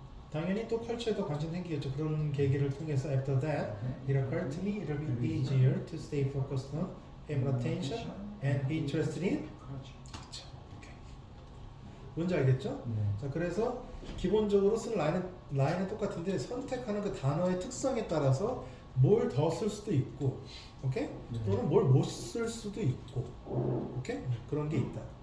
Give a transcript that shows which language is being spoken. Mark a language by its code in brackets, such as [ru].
[ko] 당연히 또 컬처에도 관심 생기겠죠. 그런 계기를 통해서 [en] after that, it occurred to me it'll be easier to stay focused on, pay more attention, and be interested in. [ko] 그렇죠. 그렇죠. 오케이. 뭔지 알겠죠? 네. 자, 그래서 기본적으로 쓴 라인은 똑같은데 선택하는 그 단어의 특성에 따라서 뭘 더 쓸 수도 있고, 오케이? 네. 또는 뭘 못 쓸 수도 있고, 오케이? 그런 게 있다.